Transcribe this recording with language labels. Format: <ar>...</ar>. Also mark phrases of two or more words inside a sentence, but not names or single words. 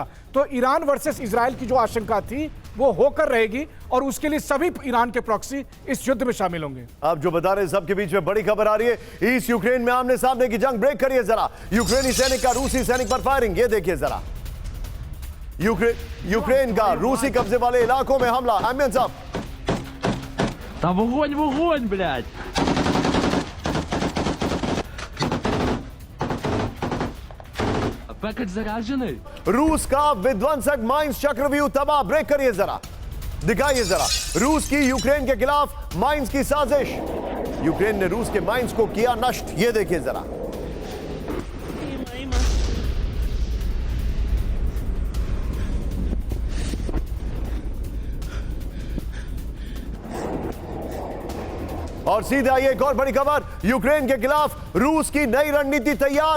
<hi>तो ईरान वर्सेस इजराइल की जो आशंका थी वो होकर रहेगी और उसके लिए सभी ईरान के प्रॉक्सी इस युद्ध में शामिल होंगे। अब जो बता रहे हैं सबके बीच में बड़ी खबर आ रही है, ईस्ट यूक्रेन में आमने सामने की जंग। ब्रेक करिए जरा, यूक्रेनी सैनिक का रूसी सैनिक पर फायरिंग, ये देखिए जरा। यूक्रेन का रूसी कब्जे वाले इलाकों में हमला। आमिर साहब,</hi> <uk>Та вогонь, вогонь, блядь! Пекач заряжений?</uk> <hi>रूस का विध्वंसक माइंस चक्रव्यूह तबाह। ब्रेक करिए जरा, दिखाइए जरा रूस की यूक्रेन के खिलाफ माइंस की साजिश। यूक्रेन ने रूस के माइंस को किया नष्ट, ये देखिए जरा। और सीधे आइए एक और बड़ी खबर, यूक्रेन के खिलाफ रूस की नई रणनीति तैयार।</hi>